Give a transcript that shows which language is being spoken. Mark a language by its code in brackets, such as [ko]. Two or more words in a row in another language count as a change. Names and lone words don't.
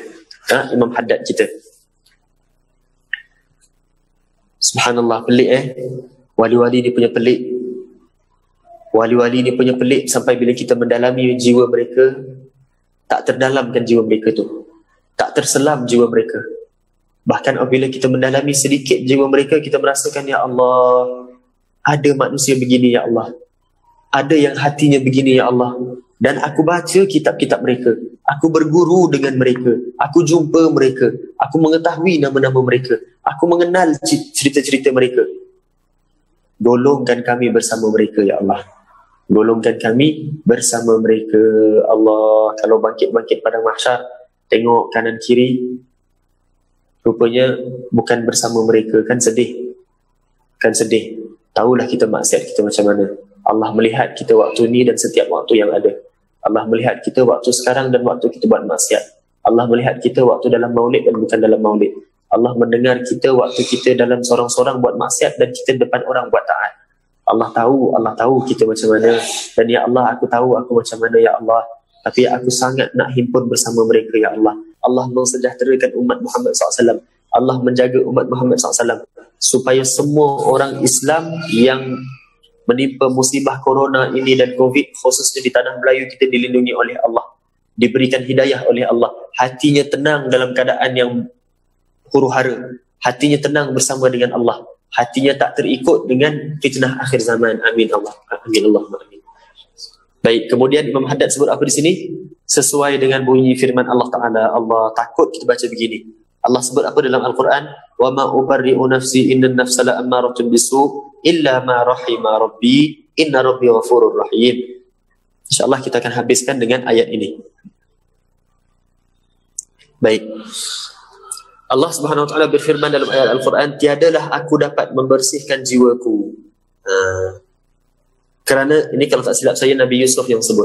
[ms] Imam Haddad kita. Subhanallah, pelik Wali-wali ni punya pelik. Wali-wali ni punya pelik sampai bila kita mendalami jiwa mereka, tak terdalamkan jiwa mereka tu. Tak terselam jiwa mereka. Bahkan apabila kita mendalami sedikit jiwa mereka, kita merasakan, ya Allah, ada manusia begini, ya Allah. Ada yang hatinya begini, ya Allah. Dan aku baca kitab-kitab mereka. Aku berguru dengan mereka. Aku jumpa mereka. Aku mengetahui nama-nama mereka. Aku mengenal cerita-cerita mereka. Golongkan kami bersama mereka, ya Allah. Golongkan kami bersama mereka, Allah. Kalau bangkit-bangkit pada mahsyar, tengok kanan kiri, rupanya bukan bersama mereka. Kan sedih. Kan sedih. Tahulah kita maksiat kita macam mana. Allah melihat kita waktu ni dan setiap waktu yang ada. Allah melihat kita waktu sekarang dan waktu kita buat maksiat. Allah melihat kita waktu dalam maulid dan bukan dalam maulid. Allah mendengar kita waktu kita dalam sorang-sorang buat maksiat dan kita depan orang buat taat. Allah tahu kita macam mana. Dan ya Allah, aku tahu aku macam mana, ya Allah. Tapi aku sangat nak himpun bersama mereka, ya Allah. Allah mensejahterakan umat Muhammad SAW. Allah menjaga umat Muhammad SAW supaya semua orang Islam yang menimpa musibah corona ini dan COVID, khususnya di tanah Melayu, kita dilindungi oleh Allah, diberikan hidayah oleh Allah, hatinya tenang dalam keadaan yang huru-hara, hatinya tenang bersama dengan Allah, hatinya tak terikut dengan fitnah akhir zaman. Amin Allah. Amin Allah. Amin. Baik, kemudian Imam Haddad sebut apa di sini? Sesuai dengan bunyi firman Allah Ta'ala. Allah takut kita baca begini. Allah sebut apa dalam Al-Quran? [ar] وما أبرئ نفسي إن النفس لأمارة بالسوء إلا ما رحم ربي إن ربي غفور رحيم. [ms] InsyaAllah kita akan habiskan dengan ayat ini. Baik. Allah Subhanahu Wa Taala berfirman dalam ayat Al-Quran, tiadalah aku dapat membersihkan jiwaku. Kerana ini kalau tak silap saya Nabi Yusuf yang sebut.